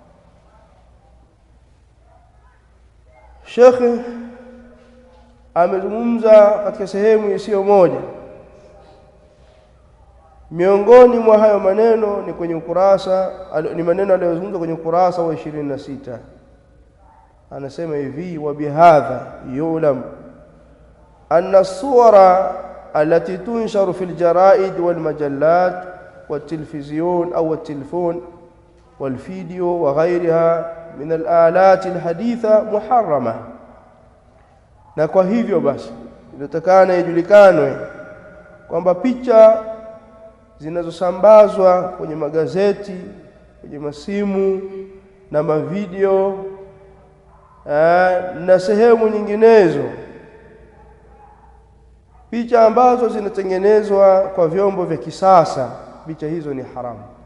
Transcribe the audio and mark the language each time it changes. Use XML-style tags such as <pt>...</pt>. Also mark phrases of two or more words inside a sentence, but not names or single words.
<sw>Sheikh amezungumza katika sehemu isiyo moja, miongoni mwa hayo maneno ni kwenye ukurasa, ni maneno aliyozungumza kwenye ukurasa wa 26. Anasema hivi:</sw> <ar>وبهذا يعلم أن الصور التي تنشر في الجرائد والمجلات والتلفزيون أو التلفون والفيديو وغيرها من الآلات الحديثة محرمة.</ar> <sw>Na kwa hivyo basi inatakana ijulikanwe kwamba picha zinazosambazwa kwenye magazeti, kwenye masimu na mavideo na sehemu nyinginezo, picha ambazo zinatengenezwa kwa vyombo vya kisasa, picha hizo ni haramu.</sw>